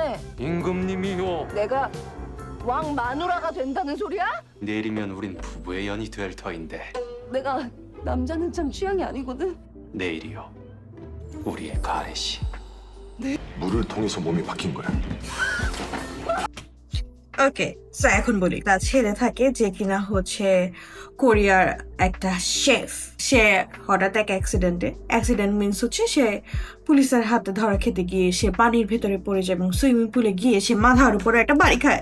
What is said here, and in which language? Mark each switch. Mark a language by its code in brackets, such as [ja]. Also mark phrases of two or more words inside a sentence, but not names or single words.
[ko] 임금님이요. 내가 왕 마누라가 된다는 소리야? 내일이면 우린 부부의 연이 될 터인데 내가 남자는 참 취향이 아니거든. 내일이요. 우리의 가래 씨. 물을 통해서 몸이 바뀐 거야. [en] okay, so [bn] এখন বলি, তার ছেলে থাকে যে কিনা হচ্ছে কোরিয়ার একটা শেফ। সে হঠাৎ এক [en] accident means [bn] হচ্ছে সে পুলিশের হাতে ধরা খেতে গিয়ে সে পানির ভেতরে পড়ে যায় এবং [en] swimming pool-এ [bn] গিয়ে সে মাথার উপরে একটা বাড়ি খায়।